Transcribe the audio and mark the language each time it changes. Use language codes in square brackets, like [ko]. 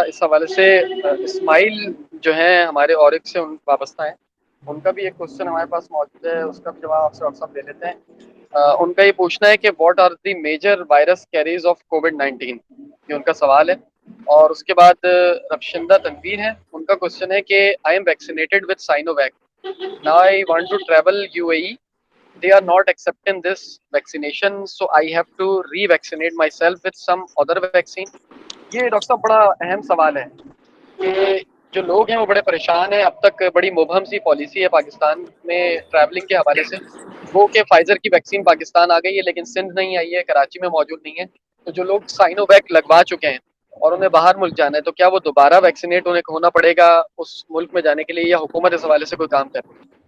[ur] اس حوالے سے اسماعیل جو ہیں ہمارے اورک سے وابستہ ہیں، ان کا بھی ایک کوشچن ہمارے پاس موجود ہے، اس کا بھی جواب آپ سے ڈاکٹر صاحب لے لیتے ہیں. ان کا یہ پوچھنا ہے کہ [en] what are the major virus carriers of COVID-19، [ur] یہ ان کا سوال ہے. اور اس کے بعد رفشندہ تنویر ہیں، ان کا کوشچن ہے کہ [en] I am vaccinated with Sinovac, now I want to travel UAE. They are not accepting this vaccination, so I have to re-vaccinate myself with some other vaccine. [ur] یہ ڈاکٹر صاحب بڑا اہم سوال ہے کہ جو لوگ ہیں وہ بڑے پریشان ہیں. اب تک بڑی مبہم سی پالیسی ہے پاکستان میں ٹریولنگ کے حوالے سے، وہ کہ فائزر کی ویکسین پاکستان آ گئی ہے لیکن سندھ نہیں آئی ہے، کراچی میں موجود نہیں ہے. تو جو لوگ سائنو ویک لگوا چکے ہیں اور انہیں باہر ملک جانا ہے، تو کیا وہ دوبارہ ویکسینیٹ ہونا پڑے گا اس ملک میں جانے کے لیے، یا حکومت اس حوالے سے کوئی کام کر رہی ہے؟